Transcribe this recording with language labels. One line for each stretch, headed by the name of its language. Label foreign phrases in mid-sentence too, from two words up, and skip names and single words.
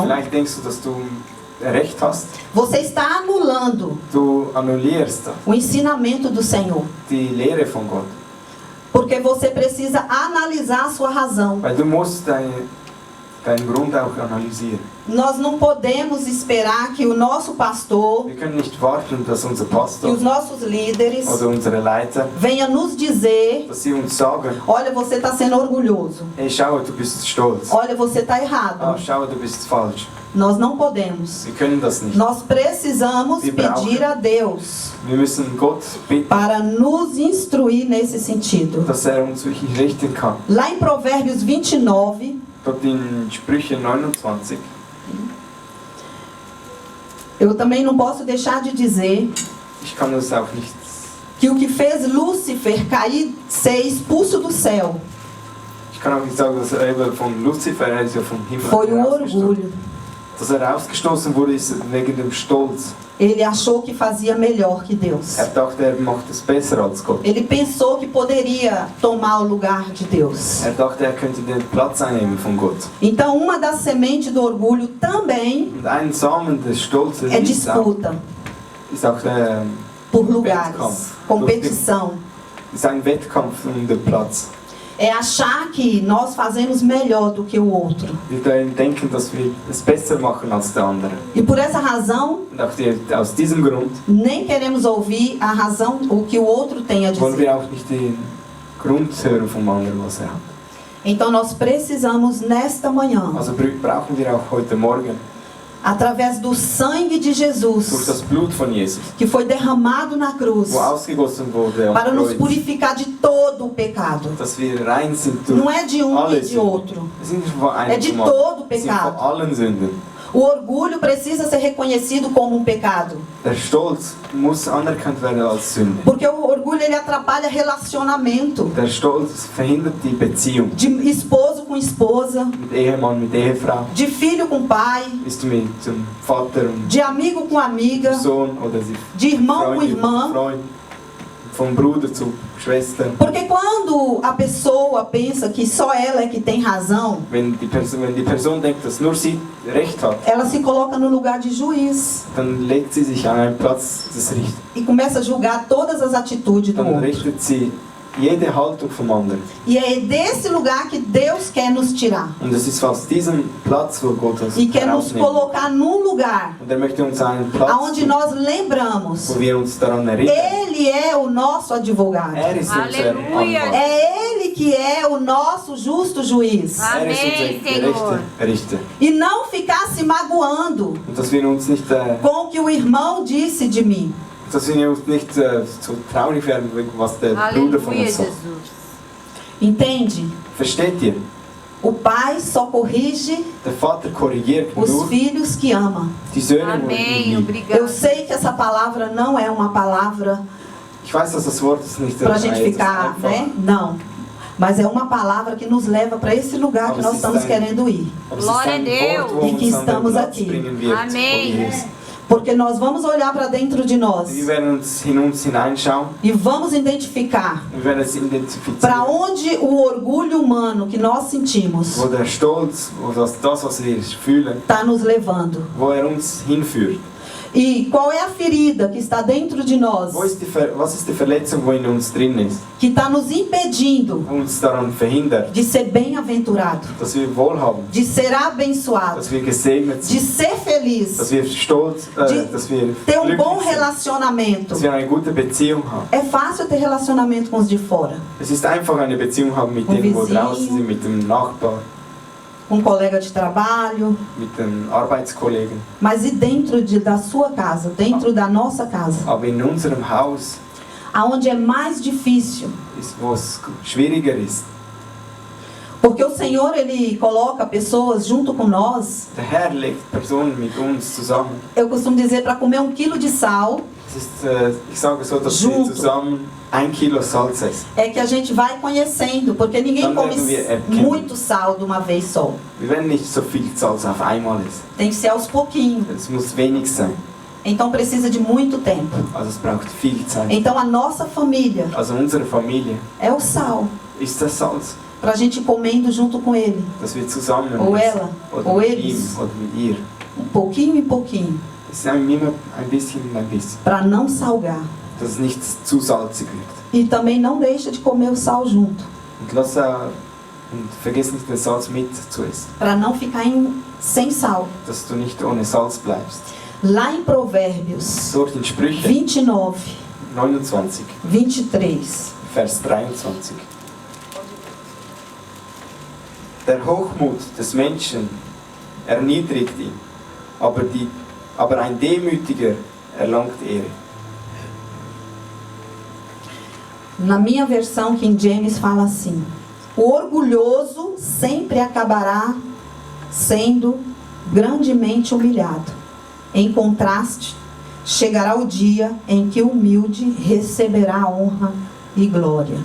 German: Vielleicht denkst du, dass du Recht hast.
Portuguese: você está anulando
German: Du annullierst
Portuguese: o ensinamento do Senhor.
German: die Lehre von Gott.
Portuguese: Porque você precisa analisar a sua razão.
German: Weil du musst deinen Grund auch analysieren.
Portuguese: Nós não podemos esperar que o nosso pastor,
German: Wir können nicht warten, dass unser
Portuguese: que
German: Pastor
Portuguese: os nossos líderes
German: oder unsere Leiter,
Portuguese: venha nos dizer:
German: dass sie uns sagen,
Portuguese: olha, você está sendo orgulhoso.
German: hey, schau, du bist stolz.
Portuguese: Olha, você está Ah, errado.
German: schau, du bist falsch.
Portuguese: Nós não podemos.
German: Wir können das nicht.
Portuguese: Nós precisamos
German: Wir brauchen-
Portuguese: pedir a Deus
German: Wir müssen Gott bitten,
Portuguese: para nos instruir nesse sentido.
German: dass er uns wirklich richten kann.
Portuguese: Lá em Provérbios 29,
German: Dort in Sprüche 29,
Portuguese: eu também não posso deixar de dizer
German: ich kann das auch nicht,
Portuguese: que o que fez Lúcifer cair, ser expulso do céu,
German: ich kann auch nicht sagen, dass er eben von Luzifer, er ist ja vom Himmel
Portuguese: foi o
German: herausgestoßen.
Portuguese: orgulho.
German: Dass er ausgestoßen wurde, ist wegen dem Stolz.
Portuguese: Ele achou que fazia melhor que Deus.
German: Er dachte, er macht es besser als Gott.
Portuguese: Ele pensou que poderia tomar o lugar de Deus.
German: Er dachte, er könnte den Platz einnehmen von Gott.
Portuguese: Então, uma das sementes do orgulho também
German: Und ein Samen des Stolzes
Portuguese: é
German: ist
Portuguese: disputa
German: auch
Portuguese: por lugares,
German: Wettkampf.
Portuguese: competição.
German: ist ein Wettkampf um den Platz.
Portuguese: É achar que nós fazemos melhor do que o outro.
German: Wir denken, dass wir es besser machen als der andere.
Portuguese: E por essa razão,
German: Und auch aus diesem Grund
Portuguese: nem queremos ouvir a razão, o que o outro tem a
German: wollen
Portuguese: dizer.
German: wir auch nicht den Grund hören vom anderen, was er hat.
Portuguese: Então nós precisamos nesta manhã,
German: Also brauchen wir auch heute Morgen
Portuguese: através do sangue de
German: durch
Portuguese: Jesus,
German: das Blut von Jesus,
Portuguese: que foi derramado na cruz,
German: wo ausgegossen wurde
Portuguese: para
German: am
Portuguese: nos
German: Kreuz,
Portuguese: purificar de todo o pecado.
German: dass wir rein sind durch
Portuguese: Não é de um e
German: alle
Portuguese: de
German: Sünden.
Portuguese: outro.
German: Wir sind nicht von einem
Portuguese: É de
German: zum
Portuguese: todo
German: anderen. Wir sind von
Portuguese: pecado.
German: allen Sünden.
Portuguese: O orgulho precisa ser reconhecido como um pecado.
German: Der Stolz muss anerkannt werden als Sünde.
Portuguese: Porque o orgulho ele atrapalha relacionamento
German: Der Stolz verhindert die Beziehung
Portuguese: de esposo com esposa,
German: mit Ehemann, mit Ehefrau.
Portuguese: de filho com pai,
German: Bist du mit zum Vater und
Portuguese: de amigo com amiga,
German: Sohn oder sie
Portuguese: de irmão com
German: Freundin,
Portuguese: irmã.
German: Freund, vom Bruder zu Schwester.
Portuguese: Porque quando a pessoa pensa que só ela é que tem razão,
German: Wenn die Person denkt, dass nur sie Recht hat,
Portuguese: ela se coloca no lugar de juiz
German: dann legt sie sich an einen Platz des Richters.
Portuguese: e começa a julgar todas as atitudes do
German: Dann
Portuguese: outro.
German: richtet sie jede Haltung vom anderen.
Portuguese: E é desse lugar que Deus quer nos tirar.
German: Und es ist aus diesem Platz, wo Gott uns
Portuguese: E quer nos
German: herausnimmt.
Portuguese: colocar num lugar
German: Und er möchte uns einen Platz,
Portuguese: aonde nós lembramos.
German: wo wir uns daran erinnern.
Portuguese: Ele é o nosso advogado.
German: Er ist unser Halleluja. Anwalt.
Portuguese: É Ele que é o nosso justo juiz.
German: Er ist unser
Portuguese: Amém,
German: gerechter
Portuguese: Senhor.
German: Richter.
Portuguese: E não ficar se magoando
German: Und dass wir uns nicht,
Portuguese: com o que o irmão disse de mim.
German: dass wir uns nicht so traurig werden, wegen was der Bruder von
Portuguese: Aleluia, uns sagt. Jesus. Entende?
German: Versteht ihr?
Portuguese: O pai só corrige
German: Der Vater korrigiert
Portuguese: os
German: nur
Portuguese: filhos que ama.
German: die Söhne, wo er
Portuguese: Amém,
German: liebt.
Portuguese: obrigado. Eu sei que essa palavra não é uma palavra
German: Ich weiß, dass das Wort ist nicht
Portuguese: para a gente
German: etwas
Portuguese: ficar,
German: einfach.
Portuguese: né? Não. Mas é uma palavra que nos leva para esse lugar que nós estamos querendo ir.
German: Aber es ist
Portuguese: Glória
German: ein
Portuguese: a Deus.
German: Wort, wo
Portuguese: E que
German: uns an den
Portuguese: estamos
German: Platz
Portuguese: aqui.
German: bringen wird,
Portuguese: Amém.
German: wo wir sind.
Portuguese: Porque nós vamos olhar para dentro de nós
German: Wir werden uns in uns hineinschauen,
Portuguese: e vamos identificar
German: wir werden es
Portuguese: para
German: identifizieren,
Portuguese: onde o orgulho humano que nós sentimos
German: wo der Stolz, wo das, was wir fühlen,
Portuguese: está nos levando.
German: wo er uns hinführt.
Portuguese: E qual é a ferida que está dentro de nós,
German: Was ist die Verletzung, wo in uns drin ist,
Portuguese: que está nos impedindo
German: wo uns daran verhindert,
Portuguese: de ser bem-aventurado,
German: dass wir wohlhaben,
Portuguese: de ser abençoado,
German: dass wir gesegnet
Portuguese: de
German: sind,
Portuguese: ser feliz,
German: dass wir stolz, dass wir
Portuguese: ter bom
German: glücklich sind,
Portuguese: relacionamento.
German: dass wir eine gute Beziehung haben.
Portuguese: É fácil ter relacionamento com os de fora,
German: Es ist einfach eine Beziehung haben mit
Portuguese: Um
German: denen, wo
Portuguese: vizinho.
German: draußen sind, mit dem Nachbar,
Portuguese: com um colega de trabalho,
German: mit den Arbeitskollegen.
Portuguese: mas e dentro da sua casa, dentro da nossa casa,
German: Aber in unserem Haus
Portuguese: aonde é mais difícil,
German: ist, wo es schwieriger ist.
Portuguese: porque o Senhor ele coloca pessoas junto com nós.
German: Der Herr legt Personen mit uns zusammen.
Portuguese: Eu costumo dizer para comer 1 quilo de sal
German: Es ist, ich sage so, dass wir
Portuguese: Junto.
German: zusammen 1 Kilo Salz essen.
Portuguese: é que a gente vai conhecendo, porque ninguém
German: Dann
Portuguese: come
German: werden wir erkennen.
Portuguese: muito sal de uma vez só.
German: Wir werden nicht so viel Salz auf einmal essen.
Portuguese: Tem que ser aos pouquinhos.
German: Es muss wenig sein.
Portuguese: Então precisa de muito tempo.
German: Also es braucht viel Zeit.
Portuguese: Então a nossa família
German: Also unsere Familie
Portuguese: é o sal,
German: ist das Salz,
Portuguese: para a gente ir comendo junto com ele,
German: dass wir zusammen
Portuguese: ou
German: essen.
Portuguese: ela,
German: Oder
Portuguese: ou
German: mit
Portuguese: eles,
German: ihm oder mit ihr.
Portuguese: pouquinho em pouquinho,
German: Es ist immer ein bisschen,
Portuguese: para não salgar.
German: dass es nicht zu salzig wird.
Portuguese: E também não deixa de comer o sal junto,
German: Und vergiss nicht, das Salz mit zu essen,
Portuguese: para não ficar sem sal.
German: dass du nicht ohne Salz bleibst.
Portuguese: Lá em Provérbios
German: Dort in Sprüche
Portuguese: 29,
German: 29,
Portuguese: 23,
German: Vers 23. Der Hochmut des Menschen erniedrigt ihn, aber ein Demütiger erlangt Ehre.
Portuguese: na minha versão King James fala assim: o orgulhoso sempre acabará sendo grandemente humilhado. Em contraste, chegará o dia em que o humilde receberá honra e glória.